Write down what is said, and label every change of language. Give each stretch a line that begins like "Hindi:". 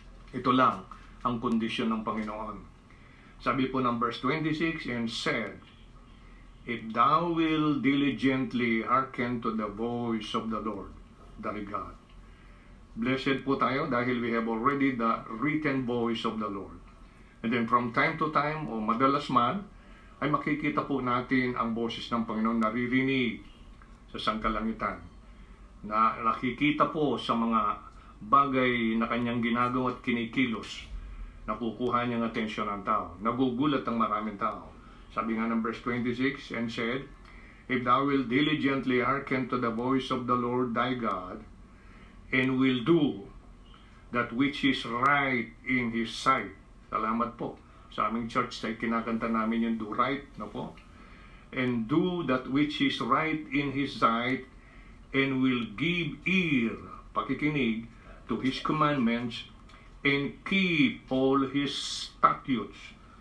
Filipino: Ito lang ang kondisyon ng Panginoon. Sabi po ng
English: verse 26, and said, if thou will diligently hearken to the voice of the Lord thy God. Blessed
Filipino: po tayo dahil
English: we have already the written voice of the Lord.
Filipino: And then from time to time, o madalas man, ay makikita po natin ang boses ng Panginoon naririnig sa sangkalangitan. Na nakikita po sa mga bagay na kanyang ginagawa at kinikilos. Nakukuha niyang atensyon ng tao. Nagugulat ang maraming tao.
English: Sabi nga ng verse 26, and said, if thou will diligently hearken to the voice of the Lord thy God, and will do that which is right in His sight.
Filipino: Salamat po. Sa aming church ay kinakanta namin yung do right, no po?
English: And do that which is right in His sight, and will give ear, pakikinig, to His commandments, and keep all His statutes.